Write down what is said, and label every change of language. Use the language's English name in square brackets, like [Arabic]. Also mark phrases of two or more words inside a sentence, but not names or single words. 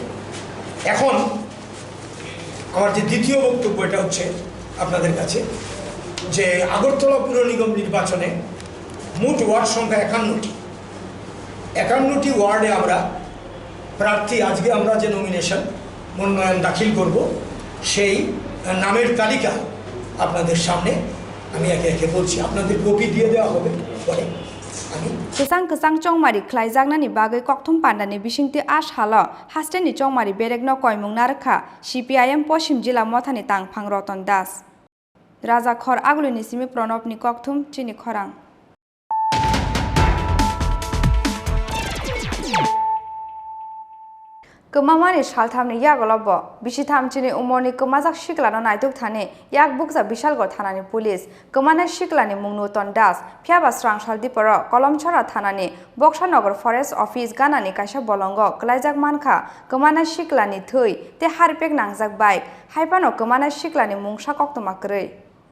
[Bangla] এখন আমার যে দ্বিতীয় বক্তব্য, এটা হচ্ছে আপনাদের কাছে যে আগরতলা পুর নিগম নির্বাচনে মোট ওয়ার্ড সংখ্যা 51টি ওয়ার্ডে আমরা প্রার্থী, আজকে আমরা যে মনোনয়ন দাখিল করব, সেই নামের তালিকা আপনাদের সামনে আমি একে একে বলছি। আপনাদের কপি দিয়ে দেওয়া হবে পরে। [Kok Borok] Kesang chongmari khlaijagna bagui kokthum pandani bisingti ashalo hasteni chongmari berekno koimung narkha CPIM Poshim Jila Mothani Tangphang Roton Das Raja Khor Agulini Simi Pronobni Kokthum Chini Khorang Kemamani shalthamni yagolobo bisitham chini umorni kemajak shiklano naiduk thane yak bukja bishalgor thanani police kemana shiklani mungnu tondas phiaba srangshal diporo kolomchora thanani Boksanagar Forest Office ganani kaisa bolongo klaijak mankha kemana shiklani thoi te harpek nangjak bike haipano kemana shiklani mungsa koktoma krei